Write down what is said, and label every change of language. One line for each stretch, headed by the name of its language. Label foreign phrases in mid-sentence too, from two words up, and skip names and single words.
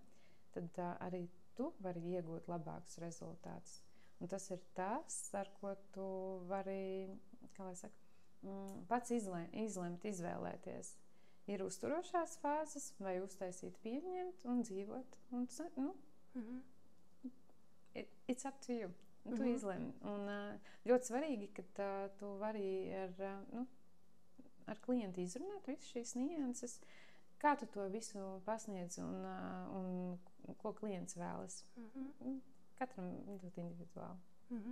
Latvian: Tad arī tu vari iegūt labākus rezultātus. Un tas ir tas, ar ko tu vari, kā lai saka, pats izlemt, izvēlēties. Ir uzturošās fāzes, vai uztaisīt, pieņemt un dzīvot. Un,
English: it's up to you.
Latvian: Tu izlemi. Un ļoti svarīgi, ka tu vari ar klientu izrunāt visu šīs nianses, kā tu to visu pasniedz un ko klients vēlas. Katram ļoti individuāli.